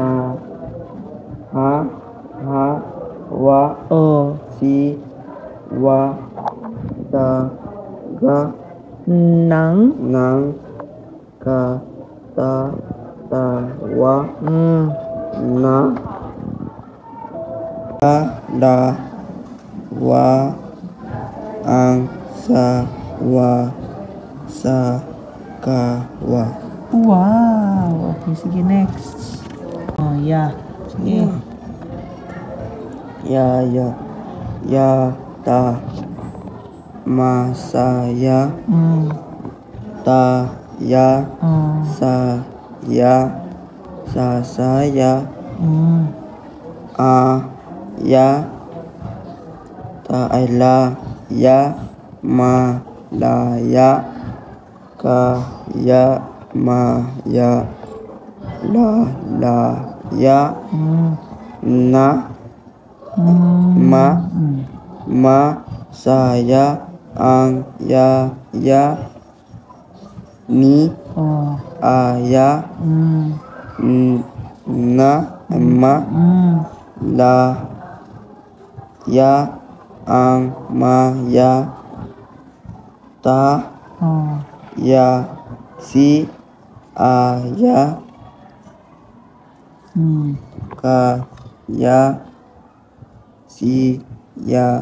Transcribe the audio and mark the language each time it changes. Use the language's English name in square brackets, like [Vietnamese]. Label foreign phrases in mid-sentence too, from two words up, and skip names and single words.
[Cebuano] ha wa si wa ta ga Nang. ka ta wa na da wa ang sa wa sa ka wa. [English] Wow. Okay, sige, next. Yeah. [Cebuano] Sige. Ya ta masaya ta ya sa ya sasaya ya ta ay la ya ma la ya ka ya ma ya la ya na ma saya ang ya ni aya na ma la ya ang ma ya ta ya si aya ka ya si ya